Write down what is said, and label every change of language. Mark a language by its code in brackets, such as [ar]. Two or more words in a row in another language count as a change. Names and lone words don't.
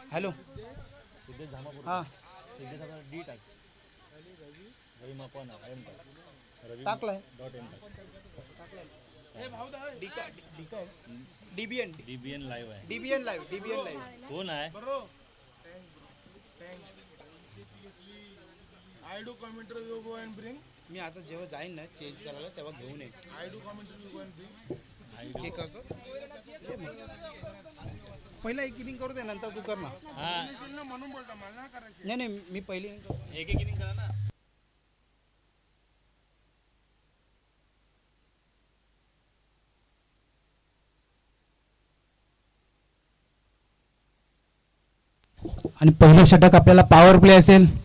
[mr] हॅलो हां टाकलाय डीबीएन डीबीएन लाईव्ह आहे. डीबीएन लाईव्ह कोण आहे? [en] I do commentary, you go and bring. [mr] मी आता जेव्हा जाईन ना चेंज करायला तेव्हा घेऊन येईन. [en] I do commentary, you go and bring. [mr] हे करतो पहिला एक इनिंग करू दे नंतर तू कर ना. हा म्हणून बोलता मला नाही करायची. नाही नाही मी पहिली inning करतो. एक इनिंग करा ना. आणि पहिलं षटक आपल्याला [en] power play [mr] असेल.